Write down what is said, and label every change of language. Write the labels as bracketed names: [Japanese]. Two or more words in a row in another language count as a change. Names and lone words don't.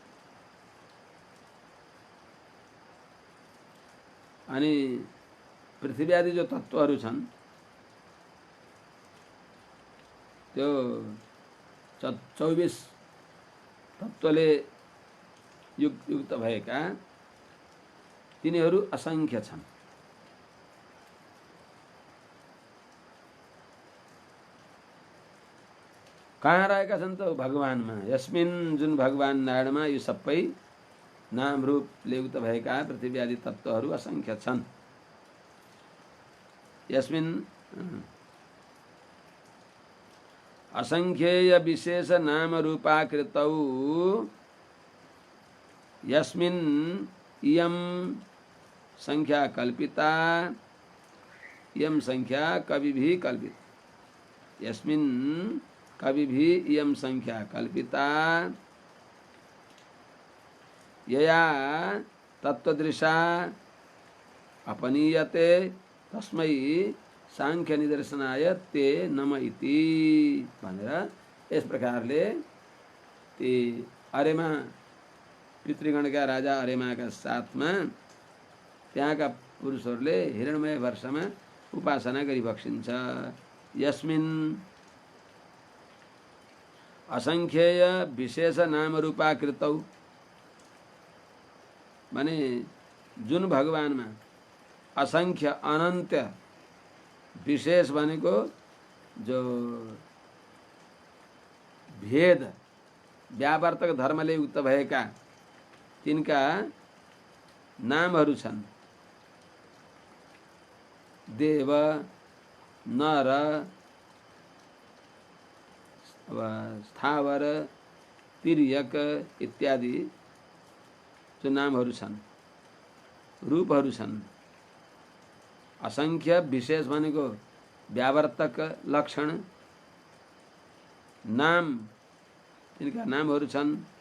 [Nepali] अनि पृथ्वी आदि जो तत्त्वहरू छन् त्यो 24 तत्त्वले युक्त भएका तिनीहरू असङ्ख्य छन्। कहाँ रहेका छन् त? भगवानमा। यस्मिन्, जुन भगवान नारायणमा यो सबै नाम रूपले युक्त भएका पृथ्वी आदि तत्त्वहरू असङ्ख्य छन्। [Sanskrit] यस्मिन् असङ्ख्येय विशेष नाम रूपाकृतौ यस्मिन् इयं संख्या कल्पिता, इयं संख्या कविभिः कल्पिता, यस्मिन् कविभिः इयं संख्या कल्पिता, यया तत्त्वदृशा अपनीयते तस्मै सांख्य निदर्शनाय ते नम इति [Nepali] भनेर यस प्रकारले ती अरेमा पितृगणका राजा अरेमाका साथमा त्यहाँका पुरुषहरूले हिरण्मय वर्षमा उपासना गरिबक्सिन्छ। [Sanskrit] यस्मिन् असङ्ख्येय विशेष नाम रूपाकृतौ [Nepali] माने जुन भगवानमा असंख्य अनन्त विशेष भनेको जो भेद व्यावर्तक धर्मले युक्त भएका तिनका नामहरू छन्। देव, नर, स्थावर, तिर्यक इत्यादि जो नामहरू छन्, रूपहरू छन्। असंख्य विशेष भनेको व्यावर्तक लक्षण नाम, तिनका नामहरू छन्।